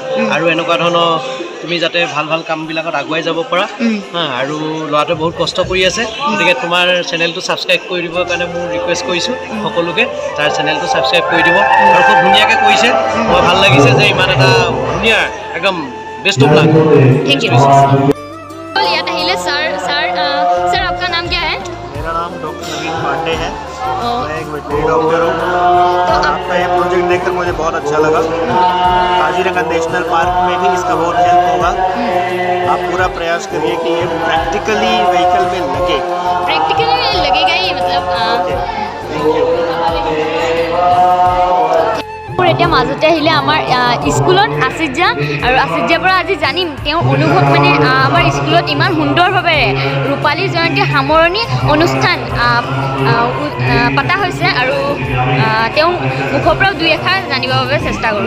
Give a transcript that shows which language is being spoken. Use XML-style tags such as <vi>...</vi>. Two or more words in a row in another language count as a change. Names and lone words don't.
<as>আৰু এনেকুৱা ধৰণৰ তুমি যাতে ভাল ভাল কামবিলাকত আগুৱাই যাব পাৰা। আৰু ল'ৰাটোৱে বহুত কষ্ট কৰি আছে, গতিকে তোমাৰ চেনেলটো ছাবস্ক্ৰাইব কৰি দিবৰ কাৰণে মোৰ ৰিকুৱেষ্ট কৰিছোঁ সকলোকে, তাৰ চেনেলটো ছাবস্ক্ৰাইব কৰি দিব। আৰু খুব ধুনীয়াকৈ কৰিছে, মই ভাল লাগিছে যে ইমান এটা ধুনীয়া একদম</as> <en>best of luck. thank you.</en> <hi>याद আহিলে सर आपका नाम क्या है? मेरा नाम डॉक्टर नवीन पांडे है, मैं एक वेटनरी डॉक्टर हूँ। तो आपका ये प्रोजेक्ट देखकर मुझे बहुत अच्छा लगा। काजीरंगा नेशनल पार्क में भी इसका बहुत हेल्प होगा। आप पूरा प्रयास करिए कि ये</hi> <en>practically vehicle</en> <hi>में लगे। प्रैक्टिकली लगेगा ही, मतलब</hi> <en>thank you.</en> <as>এতিয়া মাজতে আহিলে আমাৰ স্কুলত আছিজ্জা আৰু আছিজ্জাৰ পৰা আজি জানিম তেওঁৰ অনুভৱ মানে আমাৰ স্কুলত ইমান সুন্দৰভাৱে ৰূপালী জয়ন্তী সামৰণি অনুষ্ঠান পতা হৈছে আৰু তেওঁ মুখৰ পৰাও দুই এষাৰ জানিবৰ বাবে চেষ্টা কৰোঁ।</as>